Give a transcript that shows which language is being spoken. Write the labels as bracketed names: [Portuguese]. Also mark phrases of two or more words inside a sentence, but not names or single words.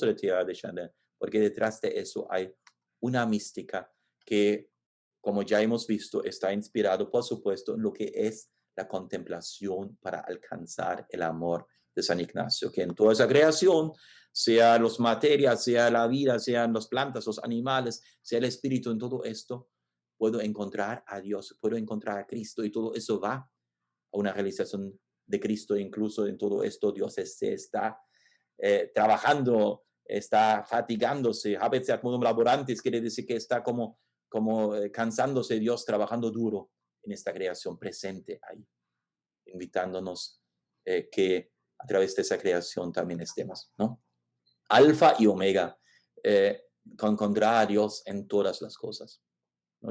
[Spanish] de Teilhard de Chardin, porque detrás de eso hay una mística que, como ya hemos visto, está inspirado, por supuesto, en lo que es la contemplación para alcanzar el amor de San Ignacio, que en toda esa creación, sea los materias, sea la vida, sean las plantas, los animales, sea el espíritu, en todo esto, puedo encontrar a Dios, puedo encontrar a Cristo y todo eso va a una realización de Cristo. Incluso en todo esto Dios se está trabajando, está fatigándose, [Latin] habet modum laborantis, [Spanish] quiere decir que está como cansándose Dios, trabajando duro en esta creación, presente ahí, invitándonos que a través de esa creación también estemos, ¿no? Alfa y omega, encontrar a Dios en todas las cosas, ¿no?